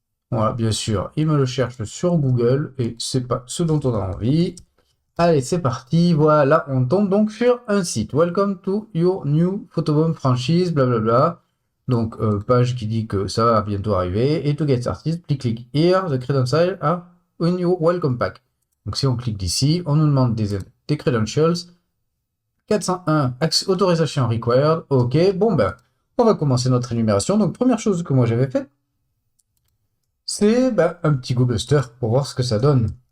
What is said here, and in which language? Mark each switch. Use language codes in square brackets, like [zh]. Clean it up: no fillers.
[fr] Voilà, bien sûr, il me le cherche sur Google et c'est pas ce dont on a envie. Allez, c'est parti. Voilà, on tombe donc sur un site. [en] Welcome to your new Photobomb franchise, [fr] blablabla. Donc, page qui dit que ça va bientôt arriver. [en] Et to get started, please click here, the credentials are in your welcome pack. [fr] Donc, si on clique d'ici, on nous demande des credentials. 401, autorisation required. Ok, bon ben, on va commencer notre énumération. Donc, première chose que moi j'avais faite, c'est ben, un petit Go Buster pour voir ce que ça donne.